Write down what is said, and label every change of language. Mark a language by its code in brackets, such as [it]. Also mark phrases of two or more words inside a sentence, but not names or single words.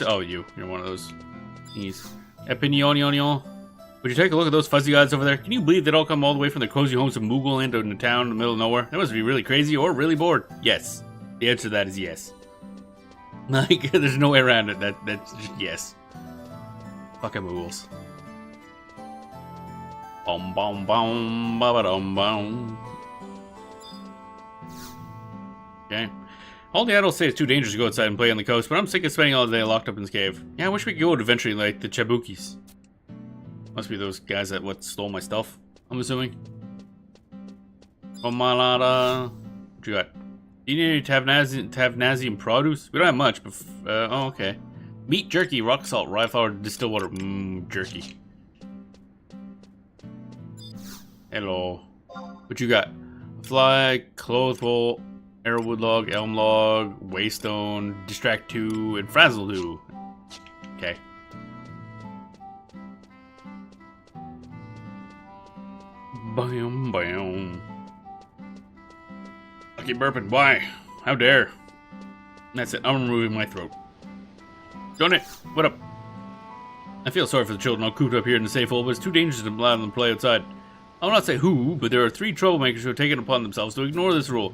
[en] Oh, you're one of those. Thingies. Opinion. Would you take a look at those fuzzy guys over there? Can you believe they'd all come all the way from their cozy homes of Moogle into a town in the middle of nowhere? They must be really crazy or really bored. Yes. The answer to that is yes. Like, there's no way around it. That's just yes. Fucking Moogles. Bom bom bom ba ba dum bom. Okay. All the adults say it's too dangerous to go outside and play on the coast, but I'm sick of spending all day locked up in this cave. Yeah, I wish we could go adventuring like the Chabukis. Must be those guys that stole my stuff, I'm assuming. Omalada. What you got? Do you need any Tavnazian produce? We don't have much, but oh, okay. Meat jerky, rock salt, rye flour, distilled water. Jerky. Hello. What you got? Fly, clothwool, arrowwood log, elm log, waystone, distract 2, and frazzle 2. Okay. Bam, bam. I keep burping. Why? How dare? That's it. I'm removing my throat. Donut, what up? I feel sorry for the children all cooped up here in the safe hole, but it's too dangerous to allow them to play outside. I will not say who, but there are 3 troublemakers who have taken it upon themselves to ignore this rule.